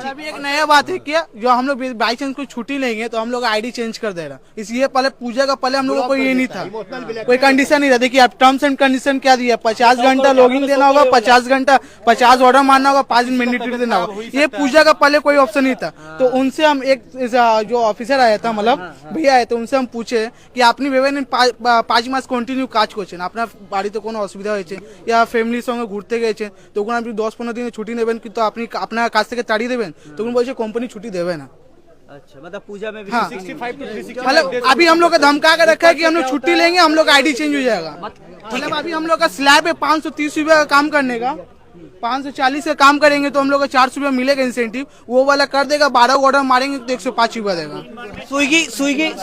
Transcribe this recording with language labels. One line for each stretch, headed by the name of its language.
Hindi: अभी एक नया बात है कि जो हम लोग बाई चांस कोई छुट्टी लेंगे तो हम लोग आईडी चेंज कर दे रहा, इसलिए पहले पूजा का पहले हम लोगों को ये नहीं था, कोई कंडीशन नहीं था। देखिए आप टर्म्स एंड कंडीशन क्या दिया, 50 घंटा लॉगिन देना होगा, 50 घंटा 50 ऑर्डर मारना होगा, 5 मिनट देना होगा, ये पूजा का पहले कोई ऑप्शन नहीं था। तो उनसे हम एक जो ऑफिसर आया था, मतलब भैया आए थे, उनसे हम पूछे कि
Bangla: আপনি ভেবেন 5 মাস কন্টিনিউ কাজ করছেন, আপনার বাড়িতে কোনো অসুবিধা হয়েছে या ফ্যামিলির সঙ্গে ঘুরতে গেছেন, তখন আপনি 10-15 দিনের ছুটি নেবেন কিন্তু আপনি আপনার কাছ থেকে তাড়িয়ে দেবেন, তখন বলছে কোম্পানি ছুটি দেবে না।
Hindi: अच्छा, मतलब पूजा में भी हाँ, मतलब अभी हम लोग का धमका कर रखा है कि हम लोग छुट्टी लेंगे हम लोग आईडी चेंज हो जाएगा। मतलब अभी हम लोग का स्लैब है 530 रुपया का काम करने का, 540 का काम करेंगे तो हम लोग को 400 रुपया मिलेगा इंसेंटिव, वो वाला कर देगा, 12 ऑर्डर मारेंगे तो 105 रुपया देगा।